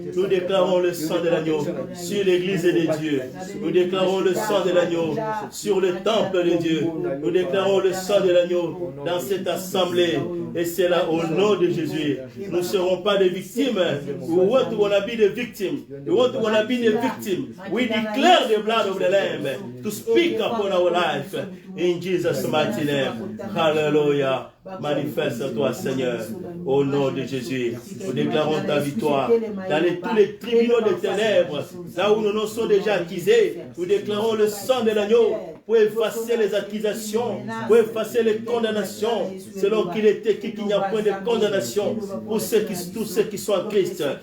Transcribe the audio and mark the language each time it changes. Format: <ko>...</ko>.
<fr>Nous déclarons le sang de l'agneau sur l'église de Dieu. Nous déclarons le sang de l'agneau sur le temple de Dieu. Nous déclarons le sang de l'agneau dans cette assemblée. Et c'est là au nom de Jésus. Nous ne serons pas des victimes.</fr> <en>We want to be the victim. We want to be the victim. We declare the blood of the Lamb to speak upon our life. In Jesus' mighty name. Hallelujah.</en> <fr>Manifeste-toi, Seigneur, au nom de Jésus. Nous déclarons ta victoire. Dans tous les tribunaux des ténèbres, là où nos noms sont déjà accusés, nous déclarons le sang de l'agneau pour effacer les accusations, pour effacer les condamnations, selon qu'il était qu'il n'y a point de condamnation pour tous ceux qui sont en Christ.</fr>